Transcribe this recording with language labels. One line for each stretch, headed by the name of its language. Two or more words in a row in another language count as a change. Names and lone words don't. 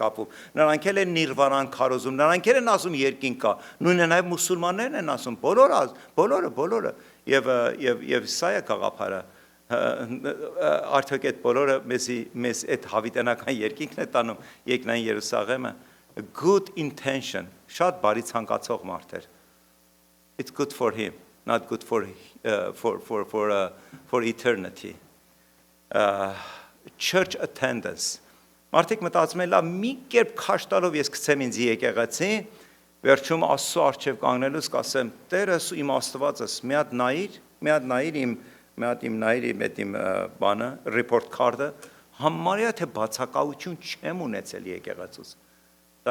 Armenian: կապում, նրանք էլ են նիրվանան քարոզում, նրանք էլ են ասում երկինք կա, նույնը նաեւ մուսուլմաններն են ասում, բոլորը, եւ սա է գաղափարը։ Արդյոք այդ բոլորը մեզ այդ հավիտենական երկինքն է տանում, Երկնային Երուսաղեմը,
English: good intention,
Armenian: շատ բարի ցանկացող մարդ էր։
English: It's good for him, not good for eternity. Church attendance.
Armenian: Մարդիկ մտածում են, լավ, մի կերպ քաշ տալով ես գցեմ ինձ եկեղեցի, վերջում Աստծո առջև կանգնելուց կասեմ, Տերս ու իմ Աստվածս, մի հատ նայիր իմ բանը,
English: report card-
Armenian: ը, համարյա թե բացակայություն չեմ ունեցել եկեղեցուց։ Դա